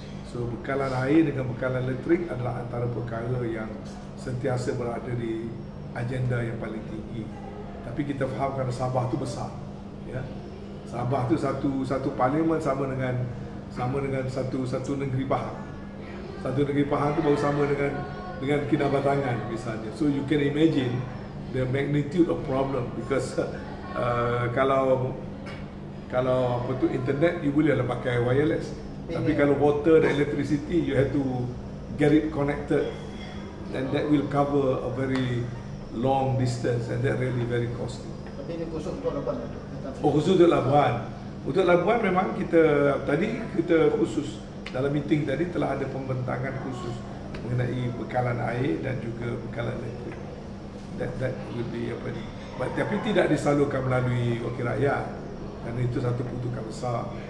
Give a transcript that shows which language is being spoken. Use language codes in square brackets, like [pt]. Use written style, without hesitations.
[ms] So bekalan air dengan bekalan elektrik adalah antara perkara yang sentiasa berada di agenda yang paling tinggi. Tapi kita faham kerana Sabah tu besar, ya. Sabah tu satu parlimen sama dengan satu negeri Pahang. Satu negeri Pahang tu baru sama dengan Kinabatangan misalnya. [en] So you can imagine the magnitude of problem, because [ms] kalau [en] internet you [ms] bolehlah pakai [en] wireless, [ms] tapi kalau [en] water [ms] dan [en] electricity you have to get it connected, and that will cover a very long distance, and that really very costly. [ms] Tapi ini khusus untuk Labuan. Oh, khusus untuk Labuan. Untuk Labuan memang kita khusus dalam meeting tadi telah ada pembentangan khusus mengenai bekalan air dan juga bekalan elektrik. [en] That will be [ms] apa ni. Tapi tidak disalurkan melalui wakil rakyat, kerana itu satu peruntukan besar.